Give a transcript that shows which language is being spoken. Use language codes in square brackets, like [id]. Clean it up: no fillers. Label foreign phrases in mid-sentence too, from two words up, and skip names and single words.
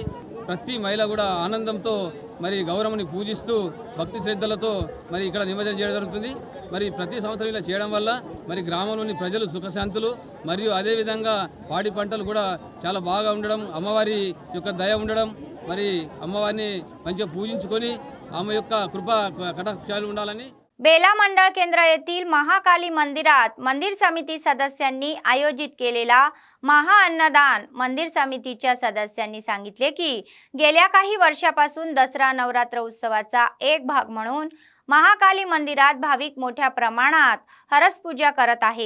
[te] ప్రతి మహిళ కూడా ఆనందంతో మరి గౌరమ్మని పూజిస్తూ భక్తి శ్రద్ధలతో మరి ఇక్కడ నిమజ్జనం చేయడం జరుగుతుంది. మరి ప్రతి సంవత్సరం ఇలా చేయడం వల్ల మరి గ్రామంలోని ప్రజలు సుఖశాంతులు మరియు అదేవిధంగా పాడి పంటలు కూడా చాలా బాగా ఉండడం, అమ్మవారి యొక్క దయ ఉండడం, మరి అమ్మవారి మంచిగా పూజించుకొని ఆమె యొక్క కృపా కటాక్షాలు ఉండాలని [mr] बेला मंडळ केंद्र येथील महाकाली मंदिरात मंदिर समिती सदस्यांनी आयोजित केलेला महाअन्नदान मंदिर समितीच्या सदस्यांनी सांगितले की गेल्या काही वर्षापासून दसरा नवरात्र उत्सवाचा एक भाग म्हणून महाकाली मंदिरात भाविक मोठ्या प्रमाणात हरस पूजा करत आहे।